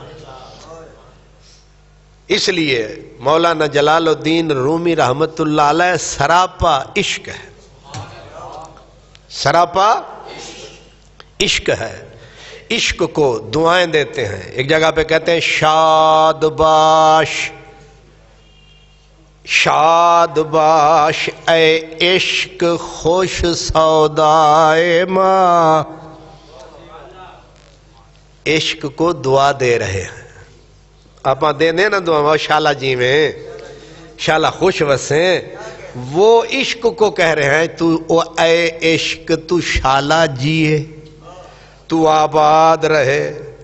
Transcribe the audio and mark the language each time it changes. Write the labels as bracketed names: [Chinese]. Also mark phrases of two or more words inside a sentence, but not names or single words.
[Urdu] اس لیے مولانا جلال الدین رومی [Arabic] رحمت اللہ علیہ [Urdu] سراپا عشق ہے، سراپا عشق ہے. عشق کو دعائیں دیتے ہیں. ایک جگہ پہ کہتے ہیں [Persian] شاد باش شاد باش اے عشق خوش سودائے ماں. [Urdu] عشق کو دعا دے رہے ہیں. [Punjabi] آپ دے دیں نا دعا، شالہ جی میں شالہ خوش وسیں. [Urdu] وہ عشق کو کہہ رہے ہیں تو اے عشق تو شالہ جیے، تو آباد رہے.